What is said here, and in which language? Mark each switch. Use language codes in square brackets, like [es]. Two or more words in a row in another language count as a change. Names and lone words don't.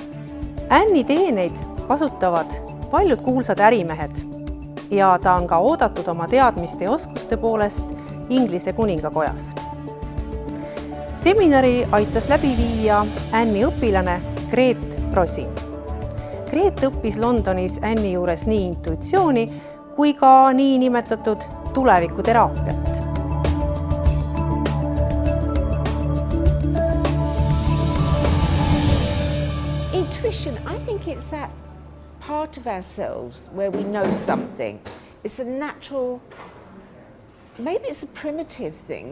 [et] Anne'i teeneid kasutavad paljud kuulsad ärimehed ja ta on ka oodatud oma teadmiste ja oskuste poolest Inglise kuningakojas. Seminari aitas läbi viia Anne'i õpilane Greet Prosin. Greet õppis Londonis Anne'i juures nii intuitsiooni kui ka nii nimetatud tulevikuteraapiat. [en] Intuition, I think it's that part of ourselves where we know something. It's a natural, maybe it's a primitive thing.